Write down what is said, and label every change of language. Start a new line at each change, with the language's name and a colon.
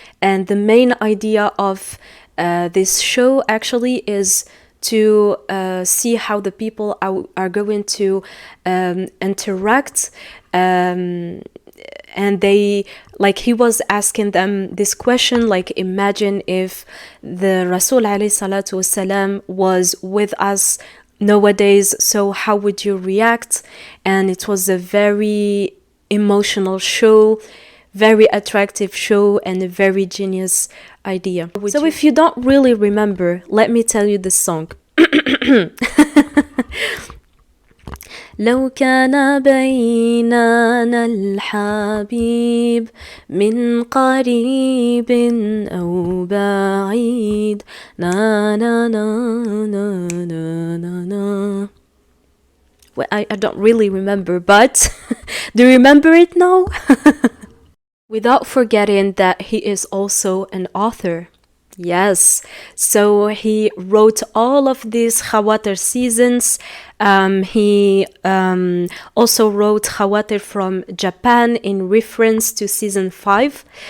English: And the main idea of this show actually is to see how the people are going to interact, and they, like, he was asking them this question, like, imagine if the Rasul alayhi salatu wasalam was with us nowadays, so how would you react? And it was a very emotional show, very attractive show and a very genius idea. So if you don't really remember, let me tell you this song.
Arabic: لو كان بيننا الحبيب من قريب أو بعيد نا نا نا نا نا نا نا.
English: Well, I don't really remember, but do you remember it now? Without forgetting that he is also an author. Yes, so he wrote all of these Khawatir seasons. He also wrote Khawatir from Japan in reference to season 5.